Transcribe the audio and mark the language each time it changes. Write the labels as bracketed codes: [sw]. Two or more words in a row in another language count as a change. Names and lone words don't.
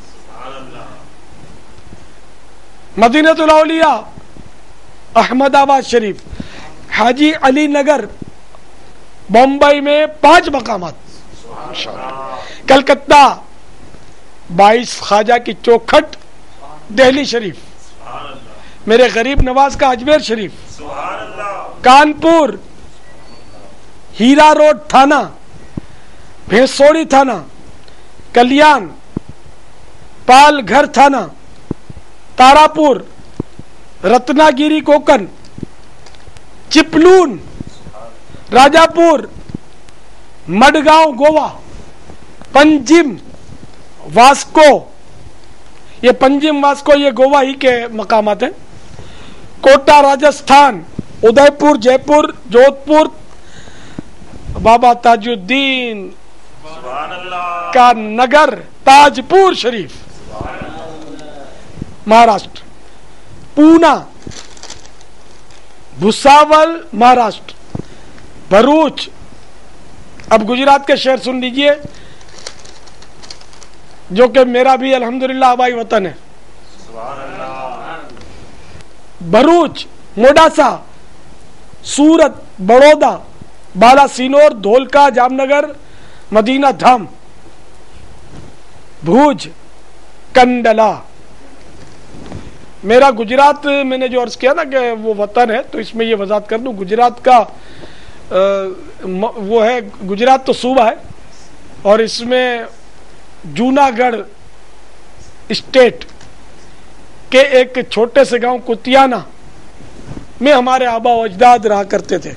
[ur] مدینۃ الاولیاء احمد آباد شریف، حاجی علی نگر بمبئی میں 5 مقامات، کلکتہ 22 خواجہ کی چوکھٹ دہلی شریف، میرے غریب نواز کا اجمیر شریف، کانپور ہیرا روڈ تھانہ، بھینسوڑی تھانہ، کلیان پال گھر تھانہ، تاراپور، رتنا گیری کوکن، چپلون، راجا پور، مڈگاؤں گوا، پنجم واسکو، یہ پنجم واسکو یہ گوا ہی کے مقامات ہیں، کوٹا راجستھان، ادے پور جے پور، جودھ پور، بابا تاج الدین کا نگر تاج پور شریف مہاراشٹر، پونا، بھساول مہاراشٹر، بھروچ. اب گجرات کے شہر سن لیجئے جو کہ میرا بھی الحمدللہ آبائی وطن ہے. بھروچ، موڈاسا، سورت، بڑودا، بالا سینور، دھولکا، جامنگر، مدینہ دھام، بھوج، کنڈلا. میرا گجرات میں نے جو عرض کیا نا کہ وہ وطن ہے، تو اس میں یہ وضاحت کر دوں، گجرات کا وہ ہے، گجرات تو صوبہ ہے اور اس میں جوناگڑھ اسٹیٹ کے ایک چھوٹے سے گاؤں کتیانہ میں ہمارے آبا و اجداد رہا کرتے تھے.